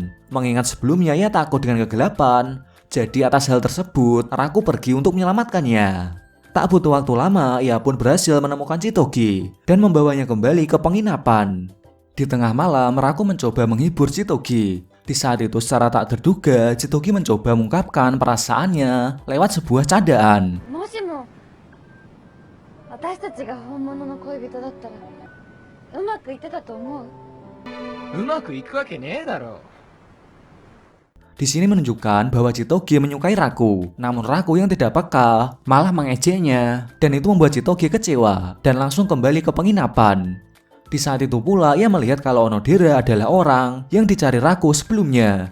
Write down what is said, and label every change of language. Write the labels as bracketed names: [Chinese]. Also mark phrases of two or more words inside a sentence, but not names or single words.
[Indonesian] Mengingat sebelumnya ia takut dengan kegelapan, jadi atas hal tersebut, Raku pergi untuk menyelamatkannya. Tak butuh waktu lama, ia pun berhasil menemukan Chitoge dan membawanya kembali ke penginapan. Di tengah malam, Raku mencoba menghibur Chitoge. Di saat itu secara tak terduga, Chitogi mencoba mengungkapkan perasaannya lewat sebuah candaan. [Japanese] もしも私たちが本物の恋人だったらうまくいってたと思う？うまくいくわけねえだろ。 [Indonesian] Di sini menunjukkan bahwa Chitogi menyukai Raku, namun Raku yang tidak peka malah mengejeknya, dan itu membuat Chitogi kecewa dan langsung kembali ke penginapan. Di saat itu pula ia melihat kalau Onodera adalah orang yang dicari Raku sebelumnya.